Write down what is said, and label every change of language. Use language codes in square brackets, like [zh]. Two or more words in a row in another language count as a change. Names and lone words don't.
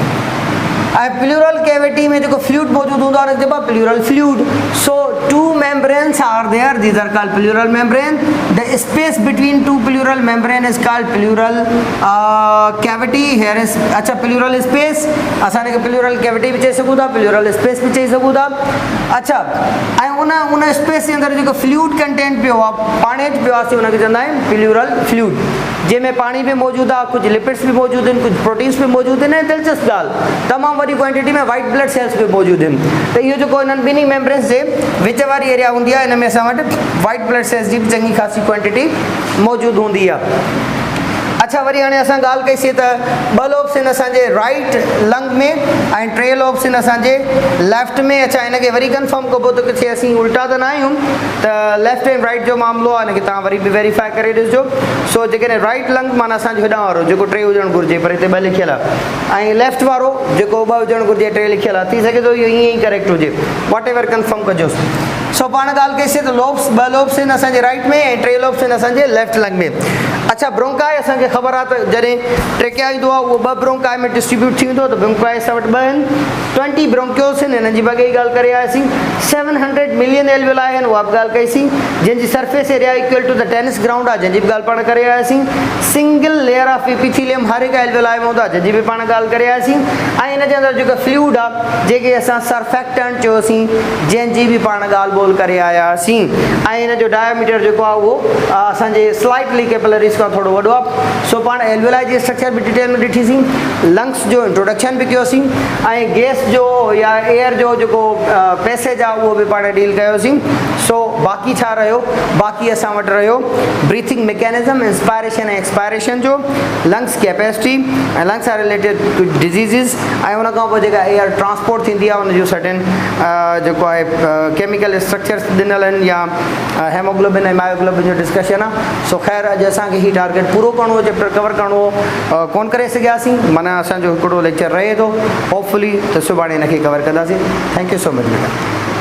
[sd] ऐं [en] pleural cavity [sd] में जेको फ्लूइड मौजूदु हूंदो आहे हुनखे चइबो आहे [en] pleural fluid. सो 2 membranes are there, these are called pleural membrane. The space between 2 pleural membrane is called pleural cavity. Here is अच्छा pleural space, [sd] असां हिनखे [en] pleural cavity [sd] भी चई सघूं था, [en] pleural space [sd] भी चई सघूं था। अच्छा ऐं उन स्पेस जे अंदरि जेको [en] fluid content [sd] पियो आहे, पाणी पियो आहे, हुनखे चवंदा आहियूं [en] pleural fluid, [sd] जंहिंमें पाणी बि मौजूदु आहे, कुझु लिपिड्स बि मौजूदु आहिनि, कुझु प्रोटीन्स बि मौजूदु आहिनि, ऐं दिलचस्प ॻाल्हि तमामु वॾी क्वांटिटी में [en] white blood cells [sd] बि मौजूदु आहिनि। त इहो जेको हिननि ॿिन्ही मेम्ब्रेन्स जे विच वारी एरिया हूंदी आहे, हिन में असां वटि [en] white blood cells [sd] जी बि चङी ख़ासी क्वांटिटी मौजूदु हूंदी आहे। अच्छा वरी हाणे असां ॻाल्हि कईसीं त 2 लोब्स आहिनि असांजे [en] right lung [sd] में ऐं 3 लोब्स आहिनि असांजे लेफ्ट में। अच्छा हिनखे वरी कंफर्म कबो त किथे असीं उल्टा त न आहियूं, त [en] left and right [sd] जो मामिलो आहे, हिनखे तव्हां वरी बि वेरीफाई करे ॾिसिजो। सो जेकॾहिं [en] right lung [sd] माना असांजो हेॾां वारो जेको 3 हुजणु घुरिजे, पर हिते 2 लिखियलु आहे, ऐं लेफ्ट वारो जेको 2 हुजणु घुरिजे 3 लिखियलु आहे, थी सघे थो इहो ईअं ई करेक्ट हुजे, [en] whatever [sd] कंफर्म कजोसि। सो पाण ॻाल्हि कईसीं त लोब्स 2 लोब्स आहिनि असांजे राइट में ऐं 3 लोब्स आहिनि असांजे [en] left lung [sd] में। अच्छा ब्रोंकाई असांखे ख़बर आहे त जॾहिं ट्रेकिया ईंदो आहे उहो 2 ब्रोंकाई में डिस्ट्रीब्यूट थी वेंदो, त ब्रोंकाई असां वटि 2 आहिनि, 20 ब्रोंकियोल्स आहिनि, हिननि जी बॻे ई ॻाल्हि करे आयासीं। 700 [en] million alveoli [sd] आहिनि, उहा बि ॻाल्हि कईसीं, जंहिंजी [en] surface area equal to the tennis ground [sd] आहे, जंहिंजी बि ॻाल्हि पाण करे आयासीं। [en] single layer of epithelium [sd] हर हिकु एल्वियोलाई में हूंदो आहे, जंहिंजी बि पाण ॻाल्हि करे आयासीं। ऐं हिन जे अंदरि जेको फ्लूइड आहे, जेके असां सर्फेक्टेंट चयोसीं, जंहिंजी बि पाण ॻाल्हि ॿोल करे आयासीं। ऐं हिन जो डायमीटर जेको आहे उहो असांजे [en] slightly capillaries [sd] खां थोरो वॾो आहे। सो पाण एल्वियोलाई जी स्ट्रक्चर बि डिटेल में ॾिठीसीं, लंग्स जो इंट्रोडक्शन बि कयोसीं, ऐं गैस जो या एयर जो जेको पैसेज आहे उहो बि पाण डील कयोसीं। सो बाक़ी छा रहियो, बाक़ी असां वटि रहियो [en] breathing mechanism, inspiration [sd] ऐं एक्सपायरेशन जो, [en] lungs capacity [sd] ऐं [en] lungs are related to diseases, [sd] ऐं उन खां पोइ जेका [en] air transport [sd] थींदी आहे उन जो सर्टेन जेको आहे [en] chemical structures [sd] ॾिनल आहिनि, या हेमोग्लोबिन ऐं मायोग्लोबिन जो डिस्कशन आहे। सो ख़ैर अॼु असांखे ही टारगेट पूरो करिणो हो, चैप्टर कवर करिणो हो, कोन करे सघियासीं, माना असांजो हिकिड़ो लेक्चर रहे थो, होपफुली त सुभाणे हिनखे कवर कंदासीं। [en] Thank you so much बेटा।